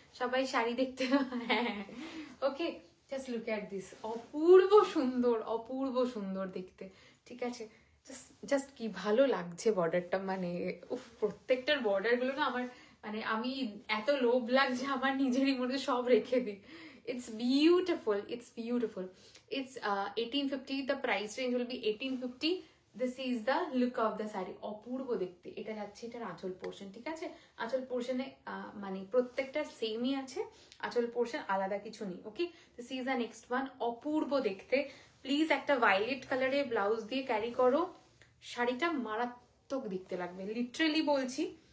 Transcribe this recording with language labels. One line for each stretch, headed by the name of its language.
Bangla: সবাই শাড়ি দেখতে, হ্যাঁ।
English: okay, just look at this,
Bangla: অপূর্ব সুন্দর, অপূর্ব সুন্দর দেখতে। ঠিক আছে, জাস্ট কি ভালো লাগছে বর্ডারটা, মানে প্রত্যেকটার বর্ডারগুলো না আমার মানে আমি এত লোভ লাগছে আমার নিজেরই মধ্যে সব রেখে দিই।
English: It's beautiful, it's beautiful. It's 1850, the price range will be 1850. This is the look of the saree.
Bangla: অপূর্ব দেখতে। এটা যাচ্ছে এটার আঁচল পোর্শন। ঠিক আছে, আঁচল পোর্শনে মানে প্রত্যেকটা সেমই আছে, আঁচল পোর্শন আলাদা কিছু নেই।
English: Okay, this is the next one.
Bangla: অপূর্ব দেখতে। প্লিজ একটা ভায়োলেট কালারের ব্লাউজ দিয়ে ক্যারি করো, শাড়িটা মারাত্মক দেখতে লাগবে, লিটারেলি বলছি।